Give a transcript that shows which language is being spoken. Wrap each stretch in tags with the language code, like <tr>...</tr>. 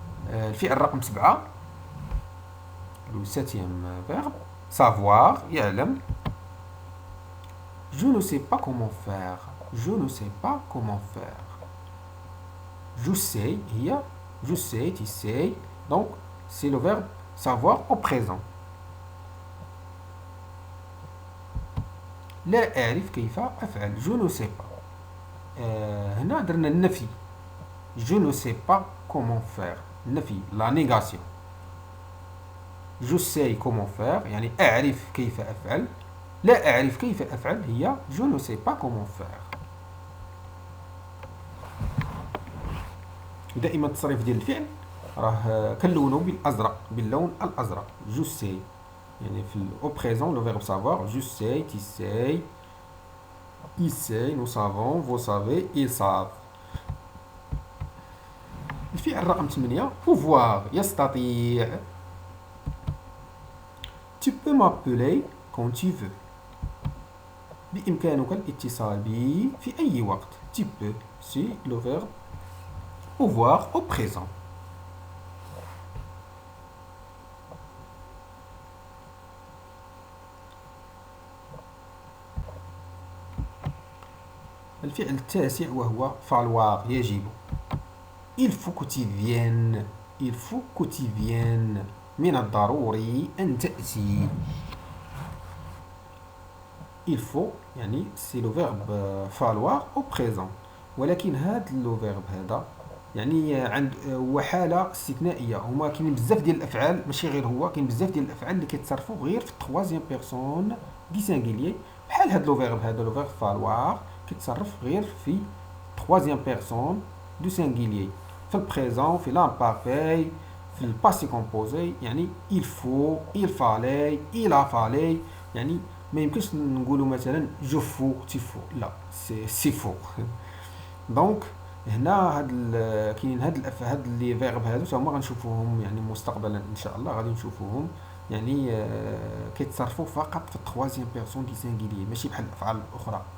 <ar>الفعل رقم 7 لو ساتيام فيرب savoir يعلم.</ar> <fr>je ne sais pas comment faire. je ne sais pas comment faire. je sais هي je sais tu sais. donc c'est le verbe savoir au présent.</fr> <ar>لا أعرف كيف أفعل.</ar> <fr>je ne sais pas.</fr> <ar>هنا درنا النفي.</ar> <fr>je ne sais pas comment faire. النفي la négation. je sais comment faire</fr> <ar>يعني أعرف كيف أفعل. لا أعرف كيف أفعل هي</ar> <fr>je ne sais pas comment faire.</fr> <ar>دائما التصريف ديال الفعل راه كنلونو بالازرق، باللون الازرق.</ar> <fr>je sais يعني في au présent le verbe savoir. je sais tu sais il sait nous savons vous savez ils savent.</fr> <ar>الفعل رقم 8 pouvoir يستطيع.</ar> <fr>tu peux m'appeler quand tu veux.</fr> <ar>بإمكانك الاتصال بي في أي وقت.</ar> <fr>tu peux c'est le verbe pouvoir au présent.</fr> <ar>الفعل التاسع وهو falloir يجب.</ar> <fr>il faut que tu viennes. il faut que tu viennes.</fr> <ar>من الضروري أن تأتي.</ar> <fr>il faut يعني c'est le verbe falloir au présent،</fr> <ar>ولكن هذا لو فيرب هذا يعني عند هو حاله استثنائيه. هما كاينين بزاف ديال الافعال، ماشي غير هو، كاين بزاف ديال الافعال اللي كيتصرفوا غير في التروازيام بيرسون دي سانغيليي، بحال هاد لو فيرب هذا، لو فيرب فالوار كيتصرف غير في تروازيام بيرسون دو سانغيليي، في البريزون، في لامبارفاي، في الباسي كومبوزي.</ar> <fr>يعني il faut il fallait il a fallu.</fr> <ar>يعني ما يمكنش نقولوا مثلا جو فو تي فو، لا سي فو. دونك هنا كاينين هاد لي فيرب هادو تا هما غنشوفوهم يعني مستقبلا ان شاء الله غادي نشوفوهم. يعني كيتصرفوا فقط في التروازيام بيرسون دي سانغيليي، ماشي بحال الافعال الاخرى.</ar>